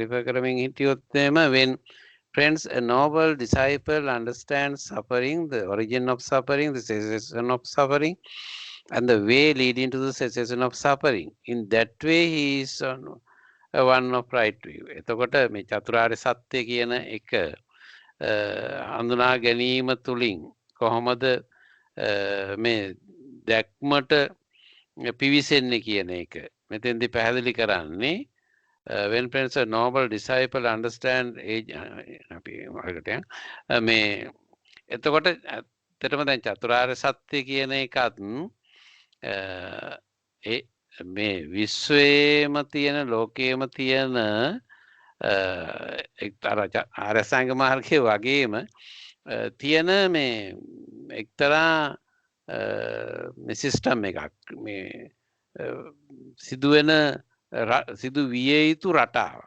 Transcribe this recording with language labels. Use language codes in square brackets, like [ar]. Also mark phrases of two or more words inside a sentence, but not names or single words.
[si] රිෆර් කරමින් හිටියොත් [en] when friends a noble disciple understands suffering, the origin of suffering, the cessation of suffering, and the way leading to the cessation of suffering. In that way he is one of right view. [si] එතකොට මේ චතුරාර්ය සත්‍ය කියන එක හඳුනා ගැනීම තුලින් කොහොමද මේ දැක්මට පිවිසෙන්නේ කියන එක මෙතෙන්දී පැහැදිලි කරන්නේ [en] when friends a noble disciple understand [si] අපි වලට මේ එතකොට ඇත්තටම දැන් චතුරාර්ය සත්‍ය කියන එකත් මේ විශ්වයේම තියෙන ලෝකයේම තියෙන එක්තරා ආර්යසංග මාර්ගයේ වගේම තියෙන මේ එක්තරා මේ සිස්ටම් එකක් මේ සිදු විය යුතු රටාවක්.